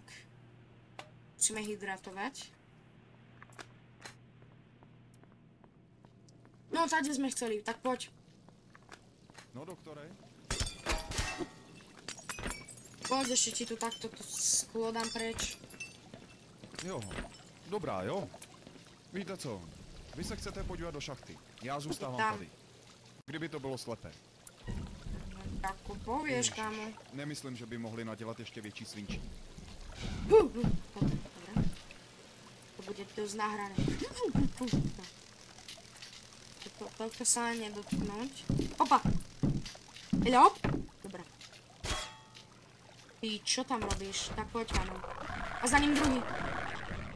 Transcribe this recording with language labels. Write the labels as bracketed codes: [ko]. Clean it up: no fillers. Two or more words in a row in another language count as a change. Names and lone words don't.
[sk] Musíme hydratovať. No, tady sme chceli, tak poď. No, doktore. Poď, ešte ti tu takto sklo dám preč. [cs] Jo, dobrá, jo. Víte co, vy se chcete podívat do šachty. Já zůstávám Tam. tady. Kdyby to bylo slepé. [sk] Tak povieš, kámo. [cs] Nemyslím, že by mohli nadělat ještě větší svinčí. [sk] Dobre. To bude dosť nahrané. Toľko sa nedotknúť. Opa! Hello? Dobre. Ty, čo tam robíš? Tak poď, kámo. A za ním druhý.